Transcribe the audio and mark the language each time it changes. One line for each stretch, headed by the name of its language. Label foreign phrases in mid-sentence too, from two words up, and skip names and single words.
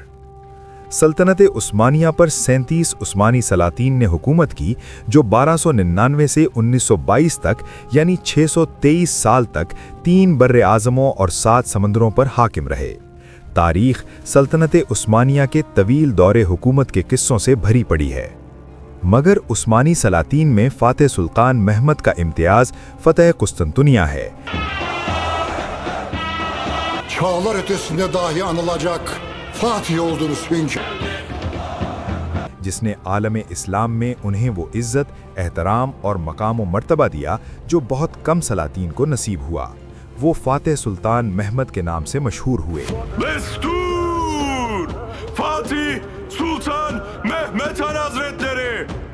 Urdu: سلطنت عثمانیہ پر 37 عثمانی سلاطین نے حکومت کی، جو 1299 سے 1922 تک یعنی 623 سال تک 3 برِ اعظموں اور 7 سمندروں پر حاکم رہے. تاریخ سلطنت عثمانیہ کے طویل دورِ حکومت کے قصوں سے بھری پڑی ہے، مگر عثمانی سلاطین میں فاتح سلطان محمد کا امتیاز فتح قسطنطنیہ ہے.
Turkish: Çağlar ötesinde dahi anılacak Fatih oldunuz hünkâr,
Urdu: جس نے عالم اسلام میں انہیں وہ عزت، احترام اور مقام و مرتبہ دیا جو بہت کم سلاطین کو نصیب ہوا. وہ فاتح سلطان محمد کے نام سے مشہور ہوئے.
Turkish: Destur! Fatih Sultan Mehmet Han Hazretleri!